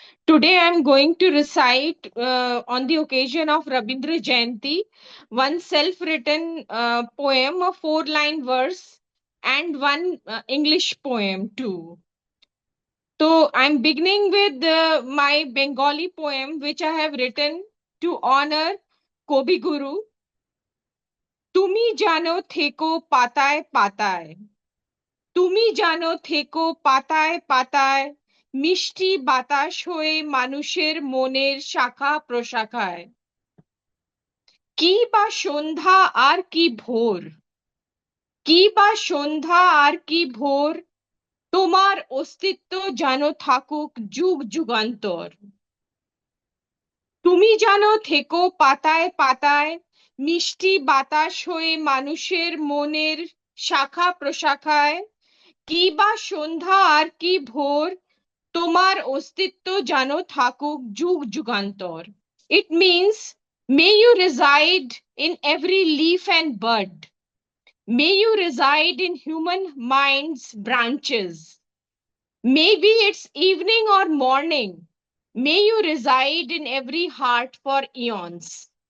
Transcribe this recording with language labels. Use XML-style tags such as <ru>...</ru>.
<en>Today I'm going to recite on the occasion of Rabindra Jayanti one self-written poem, a 4-line verse, and one English poem too. So I'm beginning with my Bengali poem, which I have written to honor Kobi Guru.</en> <bn>তুমি জানো থেকো পাতায় পাতায়, তুমি জানো থেকো পাতায় পাতায়, মিষ্টি বাতাস হয়ে মানুষের মনের শাখা প্রশাখায়। কি বা সন্ধ্যা আর কি ভোর, কি বা সন্ধ্যা আর কি ভোর, তোমার অস্তিত্ব যেন থাকুক যুগ যুগান্তর। তুমি জানো থেকো পাতায় পাতায়, মিষ্টি বাতাস হয়ে মানুষের মনের শাখা প্রশাখায়। কি বা সন্ধ্যা আর কি ভোর, তোমার অস্তিত্ব যেন থাকুক যুগ Jugantor.</bn> <en>It means, may you reside in every leaf and bud. May you reside in human mind's branches. Maybe it's evening or morning. May you reside in every heart for eons.</en>